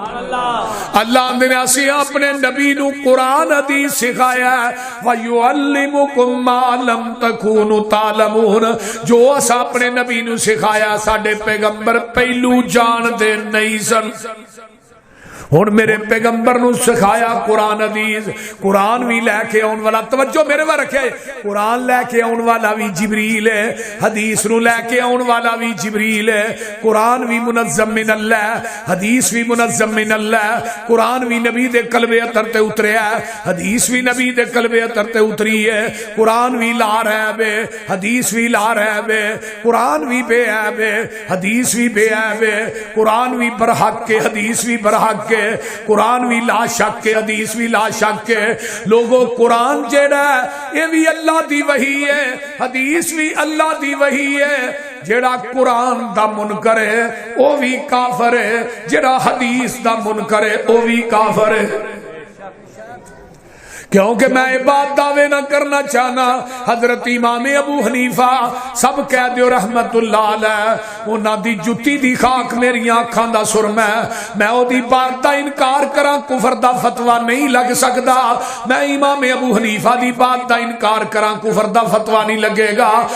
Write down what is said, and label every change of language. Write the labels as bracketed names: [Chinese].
[Punjabi] اللہ نے اسی اپنے نبی نو قرآن حدیث سکھایا ہے. [Arabic] وَيُعَلِّمُكُمْ مَا لَمْ تَكُونُوا تَعْلَمُونَ. [Punjabi] جو اس اپنے نبی نو سکھایا ساڈے پیغمبر پہلو جان دے نہیں سن. ہن میرے پیغمبر نو سکھایا قرآن حدیث. قرآن بھی لے کے آن والا، توجہ میرے ور رکھے، قرآن لے کے آن والا بھی جبریل ہے، حدیث نو لے کے آن والا بھی جبریل ہے. قرآن بھی منظم من اللہ، حدیث بھی منظم من اللہ. قرآن بھی نبی دے قلب اطہر تے اتریا ہے، حدیث بھی نبی دے قلب اطہر تے اتری ہے. قرآن بھی لا رہب ہے، حدیث بھی لا رہب ہے. قرآن بھی بے عیب ہے، حدیث بھی بے عیب ہے. قرآن بھی برحق کے، حدیث بھی برحق کے. قرآن بھی لا شک کے، حدیث بھی لا شک کے. لوگوں قرآن جیڑا ہے یہ بھی اللہ دی وحی ہے، حدیث بھی اللہ دی وحی ہے. جیڑا قرآن دا منکر ہے وہ بھی کافر ہے، جیڑا حدیث دا منکر ہے وہ بھی کافر ہے. کیونکہ میں یہ بات دعوے نہ کرنا چاہنا. حضرت امام ابو حنیفہ سب کہہ دیو رحمت اللہ علیہ، انہاں دی جتی دی خاک میری آنکھاں دا سرما ہے. میں او دی بات دا انکار کراں کفر دا فتویٰ نہیں لگ سکدا. میں امام ابو حنیفہ دی بات دا انکار کراں کفر دا فتویٰ نہیں لگے گا.